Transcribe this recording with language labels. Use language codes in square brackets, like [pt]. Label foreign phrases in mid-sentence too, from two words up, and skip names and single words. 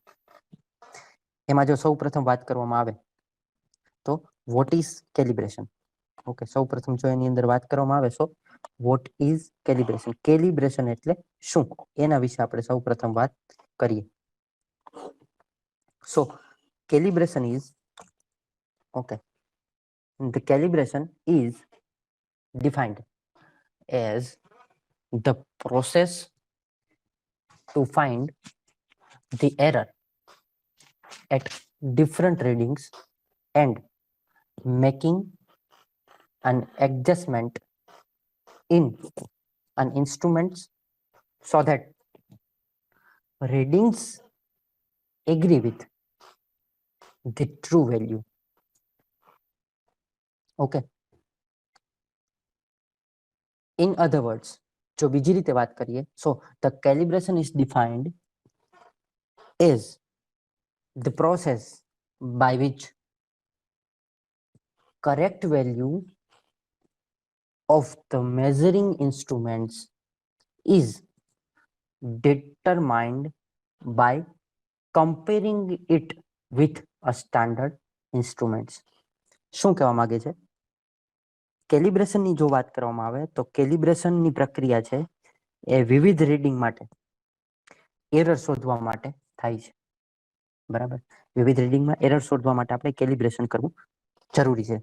[gu] એમાં જો સૌ પ્રથમ વાત કરવામાં આવે તો [en] what is calibration. [gu] ઓકે, સૌ પ્રથમ જો એની અંદર વાત કરવામાં આવે તો [en] what is calibration. [gu] કેલિબ્રેશન એટલે શું એના વિશે આપણે સૌ પ્રથમ વાત કરીએ. [en] સો calibration is okay, the calibration is defined as the process to find the error at different readings and making an adjustment in an instrument so that readings agree with the true value. Okay. In other words, [gu] જો બીજી રીતે વાત કરીએ, [en] so the calibration is defined as the process by which correct value of the measuring instruments is determined by comparing it with a standard instruments. [gu] શું કહેવા માંગે છે? કેલિબ્રેશનની જો વાત કરવામાં આવે તો કેલિબ્રેશનની પ્રક્રિયા છે એ વિવિધ રીડિંગ માટે એરર શોધવા માટે થાય છે, બરાબર. વિવિધ રીડિંગમાં એરર શોધવા માટે આપણે કેલિબ્રેશન કરવું જરૂરી છે.